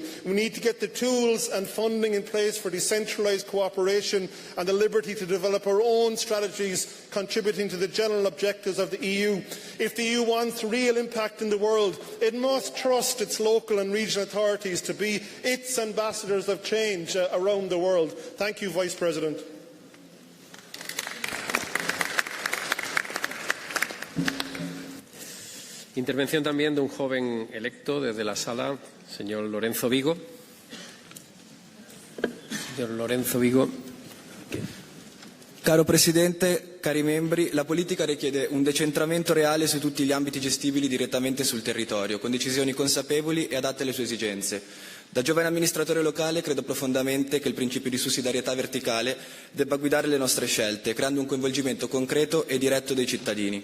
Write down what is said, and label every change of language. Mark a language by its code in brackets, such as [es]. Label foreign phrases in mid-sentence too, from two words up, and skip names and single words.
[en] We need to get the tools and funding in place for decentralised cooperation and the liberty to develop our own strategies contributing to the general objectives of the EU. If the EU wants real impact in the world, it must trust its local and regional authorities to be its ambassadors of change around the world. Thank you, Vice President. [es] Intervención también de un joven electo desde la sala, señor Lorenzo Vigo. [it] Signor Lorenzo Vigo. Caro Presidente, cari membri, la politica richiede un decentramento reale su tutti gli ambiti gestibili direttamente sul territorio, con decisioni consapevoli e adatte alle sue esigenze. Da giovane amministratore locale credo profondamente che il principio di sussidiarietà verticale debba guidare le nostre scelte, creando un coinvolgimento concreto e diretto dei cittadini.